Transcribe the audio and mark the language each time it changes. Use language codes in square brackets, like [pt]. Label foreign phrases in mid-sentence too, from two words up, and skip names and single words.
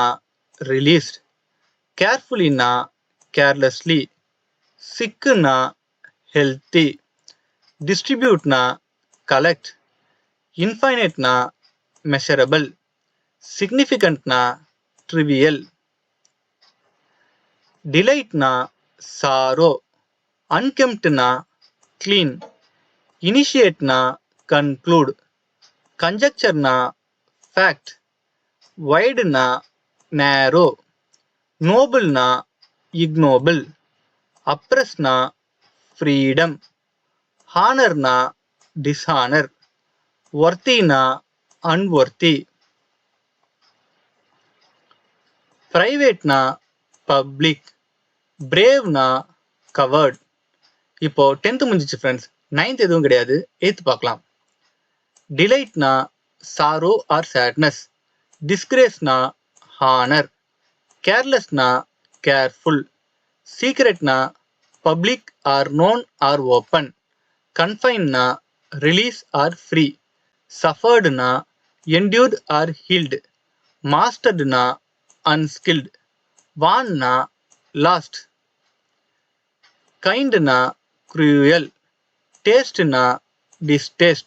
[en] released, carefulna carelessly, sickna healthy, distributena collect, infinitena measurable, significantna trivial, delightna sorrow, unkemptna clean. Initiate na conclude. Conjecture na fact. Wide na narrow. Noble na ignoble. Oppress na freedom. Honor na dishonor. Worthy na unworthy. Private na public. Brave na covered. [ta] இப்போ 10th முடிஞ்சிச்சு ஃப்ரெண்ட்ஸ். 9th எதுவும் கிடையாது. 8th பார்க்கலாம். [en] Delight na sorrow or sadness. Disgrace na honor. Careless na careful. Secret na public or known or open. Confined na release or free. Suffered na endured or healed. Mastered na unskilled. Won na lost. Kind na cruel. Taste na distaste.